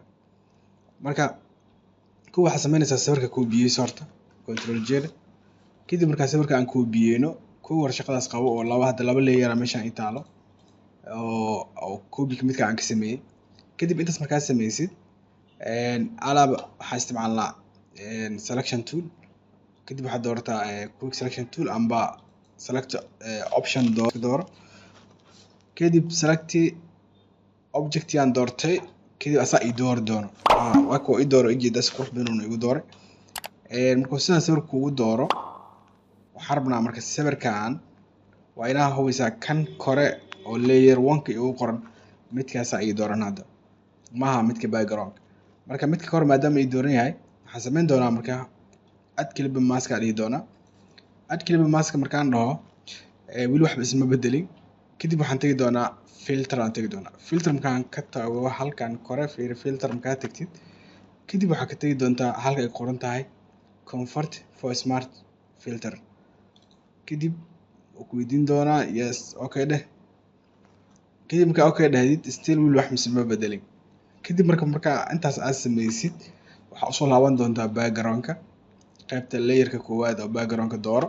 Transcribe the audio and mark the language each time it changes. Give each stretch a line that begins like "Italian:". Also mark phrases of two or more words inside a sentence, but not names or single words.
Somali: marka kuwa waxaa sameynaysaa sawirka koobiyeyso horta control J kadib markaa sawirka aan koobiyeyno kuwa war shaqadaas qabo oo laba layer meeshaan i taalo oo koobi midka aan ka sameeyay. kadib intaas markaa sameysid alaab waxaa isticmaalnaa
English: selection tool.
Somali: kadib waxaad doorataa
English: quick selection tool
Somali: amba
English: select option
Somali: dooro. kadib
English: select object
Somali: aan doortay kadib asaa i doori doono waa kuwa i dooro ujeedaas qurux badan igu dooray. markuu sidan sawirka ugu dooro waxaan rabnaa marka sawirkan waa inaa hubeysaa kan kore oo layer 1 ugu qoran midkaas ay dooran hadda maaha midka background. marka midka kore maadaama ay dooran yahay waxaan sameyn doonaa marka
English: add clip mask
Somali: aan dhihi doonaa.
English: add clip mask
Somali: markaan dhaho wili waxba isma bedelin. kadib waxaan tagi doonaa filter aan tagi doonaa. filter markaan ka tago halkan kore fiir filter markaa tagtid kadib waxaa ka tagi doontaa halka ay qoran tahay
English: comfort for smart filter.
Somali: kadib ku weydiin doonaa
English: yes okay
Somali: dheh. kadib markaa okay dhahdid still wili wax isma bedelin. kadib marka intaas aad sameysid waxaa usoo laaban doontaa background-ka qaybta layer-ka koowaad oo background-ka dooro.